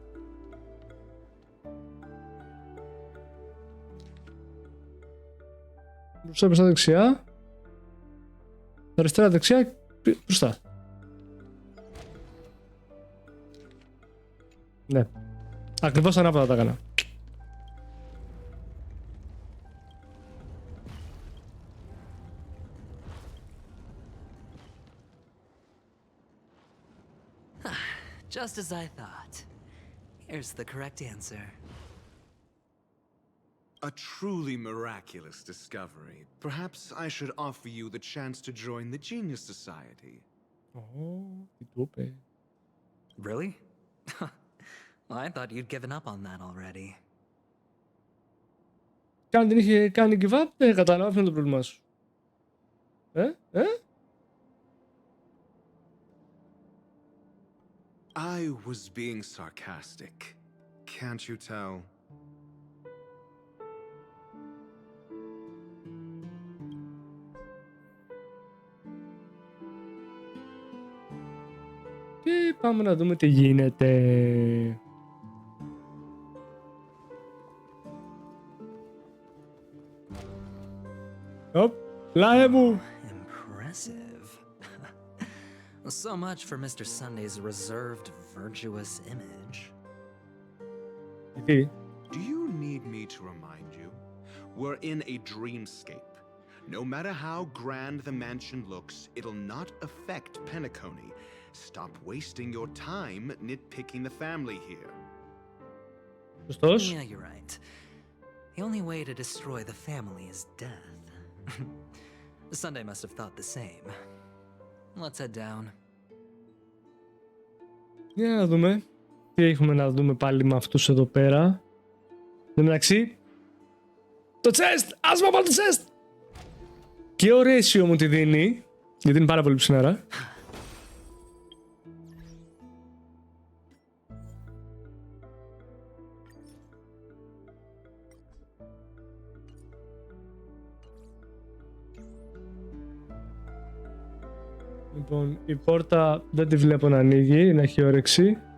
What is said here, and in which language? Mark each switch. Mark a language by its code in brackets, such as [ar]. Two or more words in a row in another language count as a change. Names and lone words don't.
[el] Μπροστά δεξιά. Αριστερά δεξιά μπροστά. Ναι. Ακριβώς ανάποδα τα έκανα. [en] Just as I thought. Here's the correct answer. A truly miraculous discovery. Perhaps I should offer you the chance to join the Genius Society. [el] Τι του είπε. [en] Really? Well, I thought you'd given up on that already. [el] Κι αν δεν είχε κάνει [en] give up, [el] δεν κατάλαβα ποιο είναι το πρόβλημά σου. [en] I was being sarcastic. Can't you tell? [el] Και πάμε να δούμε τι γίνεται. Οπ, λάε μου. [en] Impressive. So much for Mr. Sunday's reserved, virtuous image. [el] Τι. [en] Do you need me to remind you? We're in a dreamscape. No matter how grand the mansion looks, it'll not affect Penacony. Stop wasting your time nitpicking the family here. [el] Σωστός. [en] Yeah, you're right. The only way to destroy the family is death. Sunday must have thought the same. Let's head down. [el] Για να δούμε. Τι έχουμε να δούμε πάλι με αυτούς εδώ πέρα. Εν τω μεταξύ. Το chest! Ας μου πάρω το chest! Και ο ratio μου τη δίνει. Γιατί είναι πάρα πολύ ψινάρα. Λοιπόν, η πόρτα δεν τη βλέπω να ανοίγει, να έχει όρεξη.